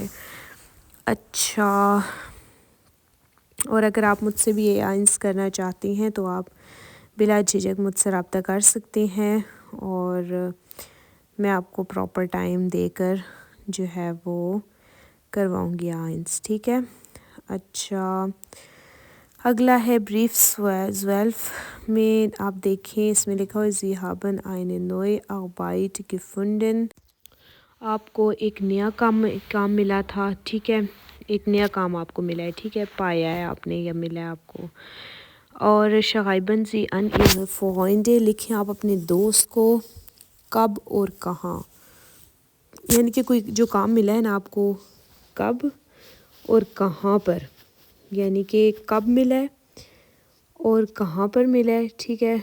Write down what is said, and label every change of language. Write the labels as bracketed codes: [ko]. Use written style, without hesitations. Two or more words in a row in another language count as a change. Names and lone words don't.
[ur] اچھا، اور اگر آپ مجھ سے بھی یہ آئنس کرنا چاہتے ہیں تو آپ بلا جھجک مجھ سے رابطہ کر سکتے ہیں اور میں آپ کو پراپر ٹائم دے کر جو ہے وہ کرواؤں گی آئنس، ٹھیک ہے. اچھا، اگلا ہے بریف 12 میں آپ دیکھیں، اس میں لکھا ہوا [de] Sie haben eine neue Arbeit gefunden. [ur] آپ کو ایک نیا کام ملا تھا، ٹھیک ہے، ایک نیا کام آپ کو ملا ہے، ٹھیک ہے، پایا ہے آپ نے یا ملا ہے آپ کو. [de] اور Schreiben Sie an ihre Freunde, [ur] لکھیں آپ اپنے دوست کو کب اور کہاں، یعنی کہ کوئی جو کام ملا ہے نا آپ کو کب اور کہاں پر، یعنی کہ کب ملا ہے اور کہاں پر ملا ہے، ٹھیک ہے.